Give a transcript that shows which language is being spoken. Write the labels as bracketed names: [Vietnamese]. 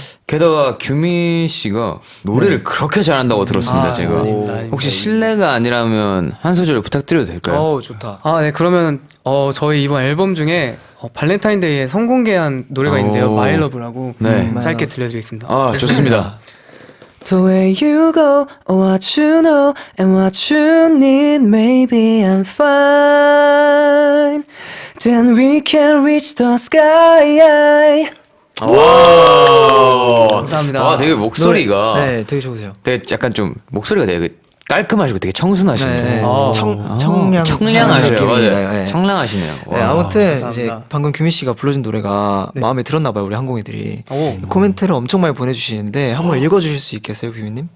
[Korean] 게다가 규민 씨가 노래를 그렇게 잘한다고 들었습니다. 제가. 아닙니다. 혹시 실례가 아니라면 한 소절 부탁드려도 될까요? 좋다. 네, 그러면 저희 이번 앨범 중에 발렌타인데이에 선공개한 노래가 있는데요. 오. My Love라고 네. 짧게 들려드리겠습니다. 좋습니다. [English] The way you go, what you know, and what you need, maybe I'm fine. Then we can reach the sky. [Korean] 와. 감사합니다. 되게 목소리가 네, 되게 좋으세요. 되게 약간 좀 목소리가 되게 깔끔하시고 되게 청순하시네요. 네. 청량하시네요. 청량하셔요. 맞아요. 네. 청량하시네요. 네, 와. 아무튼 감사합니다. 이제 방금 규민 씨가 불러준 노래가 마음에 들었나 봐요, 우리 항공이들이. 오. 코멘트를 엄청 많이 보내주시는데 한번 읽어주실 수 있겠어요, 규민님?